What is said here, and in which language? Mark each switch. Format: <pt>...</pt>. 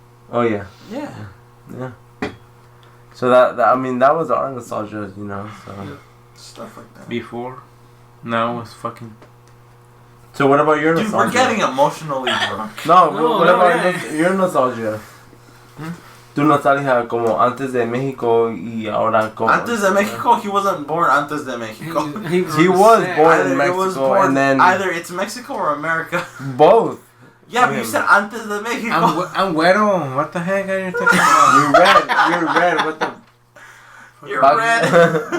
<en>Oh, yeah. Yeah. So that was our nostalgia, you know, so. Stuff like that. Before. Now it's fucking... So what about your nostalgia? Dude, we're getting emotionally drunk. What about your nostalgia?</en> <es>Tu nostalgia como antes de México y ahora como...</es> <en>Antes de Mexico, he wasn't born</en> <es>antes de Mexico.</es> <en>He was born in Mexico and then... Either it's Mexico or America. Both. Yeah, but you said</en> <es>antes de Mexico.</es> <en>I'm güero. What the heck are you talking about? You're red. What the... You're red.</en>